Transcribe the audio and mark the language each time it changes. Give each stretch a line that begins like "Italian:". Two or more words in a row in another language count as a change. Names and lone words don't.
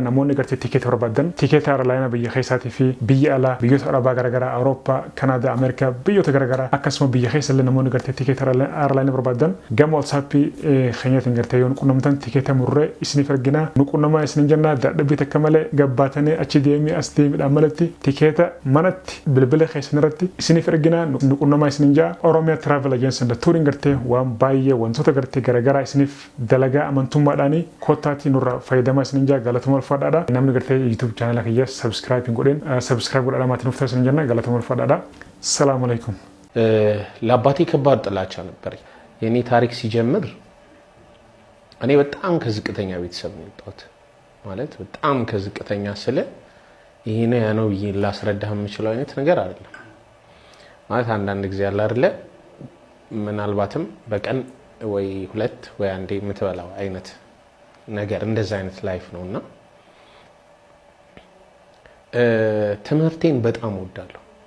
Oromo: Namoonni gartee tikeeta barbaadan tikeeta airline biyya keessaatii fi biyya alaa biyyoota arabaa garaagaraa Awurooppaa, Kanaadaa, Ameerikaa biyyoota garaagaraa akkasuma biyya keessa illee namoonni gartee tikeeta airline barbaadan gama WhatsAppii keenyaatiin gartee yoo qunnamtan tikeeta murree isiniif ergina nu qunnamaa isinin jennaa dadhabbii takka malee gabbaatanii achi deemee as deemiidhaan malatti tikeeta manatti bilbila keessan irratti isiniif ergina nu qunnamaa isinin jaa. Oromiyaa Travel Agency and Touring gartee waan baay'ee wantoota gartee garaagaraa isiniif dalagaa amantummaadhaanii kottaatii nurraa fayyadamaa isinin jaa. Galatuma ulfaadhaadha. Namni gartee YouTube channel kiyya subscribe godhen subscribe godhadhaa maatiin uftaa isin jenna. Galatuma ulfaadhaadha.
Amharic: ሰላም አለይኩም። ለአባቴ ከባድ ጥላቻ ነበር። የኔ ታሪክ ሲጀምር እኔ በጣም ከዝቅተኛ ቤተሰብ ነው የወጣሁት። ማለት በጣም ከዝቅተኛ ስለ ይሄ ነው ያ ነው ላስረዳህ የምችለው አይነት ነገር አይደለም። ማለት አንዳንድ ጊዜ ያለ አይደለ ምናልባትም በቀን ወይ ሁለት ወይ አንዴ የምትበላው አይነት ነገር እንደዛ አይነት ላይፍ ነውና ትምህርቴን በጣም ወዳለሁ።